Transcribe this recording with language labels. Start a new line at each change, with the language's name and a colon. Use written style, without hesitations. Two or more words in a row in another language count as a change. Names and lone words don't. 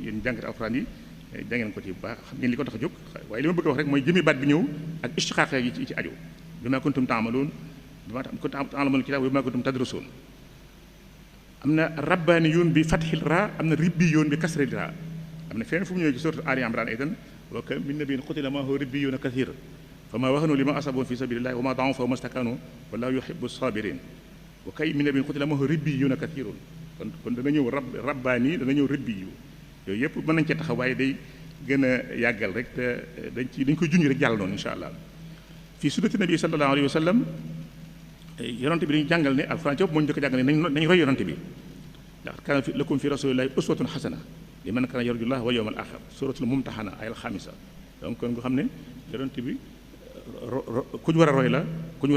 Wolof: yéen jàngati alxuraan yi jàngeen ko ci baax xam ngeen li ko tax a jóg waaye li ma bëgg a wax rek mooy jëmi baat bi ñëw ak ishtiqaaq yi ci aju
Arabic: بما كنتم تعملون بما كنتم تعلمون الكتاب وبما كنتم تدرسون
Wolof: am na
Arabic: ربانيون بفتح الراء
Wolof: am na
Arabic: ربيون بكسر الراء
Wolof: am na feneen fu mu ñëwee ci
Arabic: سورة آل عمران أيضا وكم من نبي قتل معه ربيون كثير فما وهنوا لما أصابهم في سبيل الله وما ضعفوا وما استكانوا والله يحب الصابرين وكأين من نبي قتل معه ربيون كثير
Wolof: kon dana ñëw rabbaani dana ñëw ribbiyu yooyu yëpp mën nañ cee taxaw waaye day gën a yàggal rek te dañ koy junj rek jàll noonu
Arabic: إن شاء الله في سنة النبي صلى الله عليه وسلم
Wolof: yonante bi dañu jàngal ne alxuraan ci bopp moo ñu ko jàngal ne nañ roy yonante bi ndax
Arabic: كان لكم في رسول الله أسوة حسنة لمن كان يرجو الله واليوم الآخر سورة الممتحنة الآية الخامسة
Wolof: donc kon nga xam ne yonante bi ku ñu war a roy la ku ñu war a